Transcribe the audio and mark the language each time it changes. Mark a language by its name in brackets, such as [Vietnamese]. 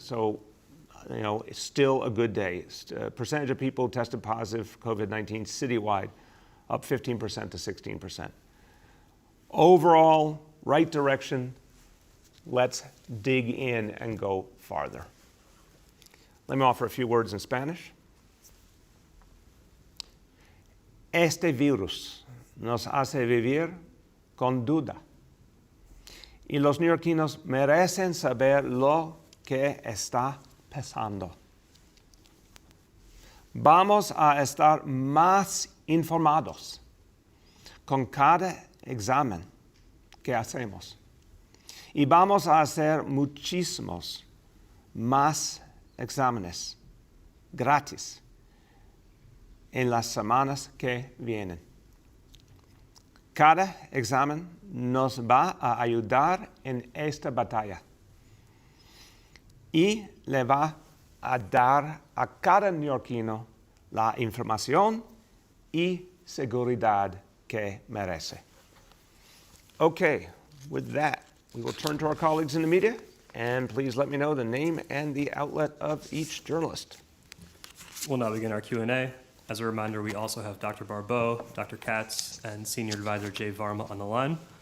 [English] So, it's still a good day. Percentage of people tested positive for COVID-19 citywide, up 15% to 16%. Overall, right direction. Let's dig in and go farther. Let me offer a few words in Spanish. [Spanish] Este virus nos hace vivir con duda. Y los neoyorquinos merecen saber lo que está pasando. Vamos a estar más informados con cada examen que hacemos. Y vamos a hacer muchísimos más exámenes gratis en las semanas que vienen. Cada examen nos va a ayudar en esta batalla. y le va a dar a cada neoyorquino la información y seguridad que merece. [English] Okay, with that, we will turn to our colleagues in the media, and please let me know the name and the outlet of each journalist. We'll now begin our Q&A. As a reminder, we also have Dr. Barbeau, Dr. Katz, and Senior Advisor Jay Varma on the line.